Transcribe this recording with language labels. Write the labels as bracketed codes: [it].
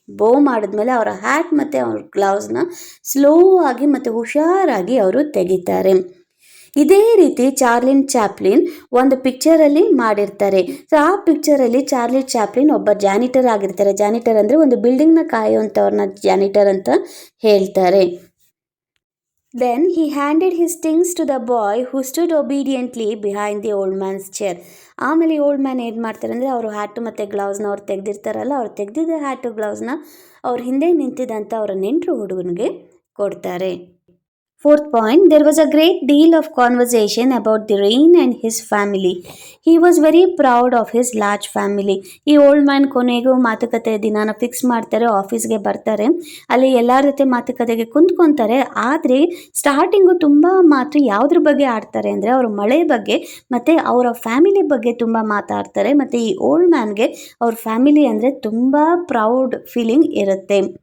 [kn] ಬೌ ಮಾಡಿದ್ಮೇಲೆ ಅವರ ಹ್ಯಾಟ್ ಮತ್ತು ಅವ್ರ ಗ್ಲೌಸ್ನ ಸ್ಲೋ ಆಗಿ ಮತ್ತು ಹುಷಾರಾಗಿ ಅವರು ತೆಗಿತಾರೆ. ಇದೇ ರೀತಿ ಚಾರ್ಲಿ ಚಾಪ್ಲಿನ್ ಒಂದು ಪಿಕ್ಚರಲ್ಲಿ ಮಾಡಿರ್ತಾರೆ. ಸೊ ಆ ಪಿಕ್ಚರಲ್ಲಿ ಚಾರ್ಲಿ ಚಾಪ್ಲಿನ್ ಒಬ್ಬ ಜಾನಿಟರ್ ಆಗಿರ್ತಾರೆ. ಜಾನಿಟರ್ ಅಂದರೆ ಒಂದು ಬಿಲ್ಡಿಂಗ್ನ ಕಾಯುವಂಥವ್ರನ್ನ ಜಾನಿಟರ್ ಅಂತ ಹೇಳ್ತಾರೆ. [en] Then he handed his things to the boy who stood obediently behind the old man's chair. [kn] ಆಮೇಲೆ ಓಲ್ಡ್ ಮ್ಯಾನ್ ಏನು ಮಾಡ್ತಾರೆ ಅಂದರೆ ಅವರು ಹ್ಯಾಟು ಮತ್ತು ಗ್ಲೌಸ್ನ ಅವ್ರು ತೆಗೆದಿರ್ತಾರಲ್ಲ, ಅವ್ರು ತೆಗೆದಿದ್ದ ಹ್ಯಾಟು ಗ್ಲೌಸ್ನ ಅವ್ರ ಹಿಂದೆ ನಿಂತಿದ್ದಂಥ ಅವರ ನೆಂಟರು ಹುಡುಗನಿಗೆ ಕೊಡ್ತಾರೆ. [en] Fourth point, there was a great deal of conversation about the rain and his family. He was very proud of his large family. [kn] ಈ ಓಲ್ಡ್ ಮ್ಯಾನ್ ಕೊನೆಗೂ ಮಾತುಕತೆ ದಿನಾನ ಫಿಕ್ಸ್ ಮಾಡ್ತಾರೆ, ಆಫೀಸ್ಗೆ ಬರ್ತಾರೆ, ಅಲ್ಲಿ ಎಲ್ಲರ ಜೊತೆ ಮಾತುಕತೆಗೆ ಕುಂತ್ಕೊತಾರೆ. ಆದರೆ ಸ್ಟಾರ್ಟಿಂಗು ತುಂಬ ಮಾತು ಯಾವುದ್ರ ಬಗ್ಗೆ ಆಡ್ತಾರೆ ಅಂದರೆ ಅವ್ರ ಮಳೆ ಬಗ್ಗೆ ಮತ್ತು ಅವರ ಫ್ಯಾಮಿಲಿ ಬಗ್ಗೆ ತುಂಬ ಮಾತಾಡ್ತಾರೆ. ಮತ್ತು ಈ ಓಲ್ಡ್ ಮ್ಯಾನ್ಗೆ ಅವ್ರ ಫ್ಯಾಮಿಲಿ ಅಂದರೆ ತುಂಬ ಪ್ರೌಡ್ ಫೀಲಿಂಗ್ ಇರುತ್ತೆ.